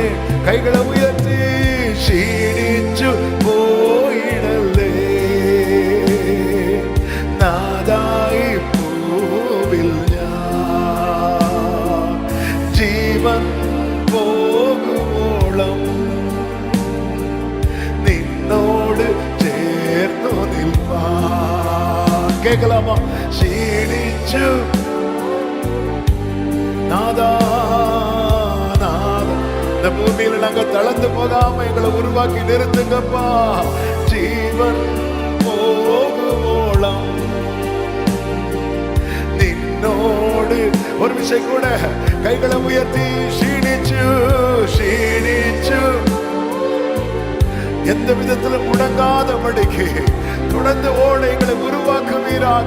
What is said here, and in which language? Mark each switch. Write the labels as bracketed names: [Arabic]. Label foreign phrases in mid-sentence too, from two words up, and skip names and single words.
[Malayalam] കൈകളെ ഉയർത്തി ക്ഷീണിച്ചു പോയിടല്ലേ നാദായി പൂവിൽ ഞാൻ ജീവൻ പോകുവോളം നിന്നോട് ചേർന്നു നിൽപ്പാൻ. കേൾക്കലാമോ? [Tamil] ക്ഷീണിച്ചു நாதா நாதா இந்த பூமியில நாங்க தளர்ந்து போகாம எங்களை உருவாக்கி நிறுத்துங்கப்பா. [Malayalam] ജീവൻ പോകുവോളം നിന്നോട് [Tamil] ஒரு விஷயம் கூட கைகளை உயர்த்தி க்ஷீணிச்சு க்ஷீணிச்சு எந்த விதத்திலும் முடங்காதபடிக்கு தொடர்ந்து ஓட எங்களை உருவாக்குவீராக.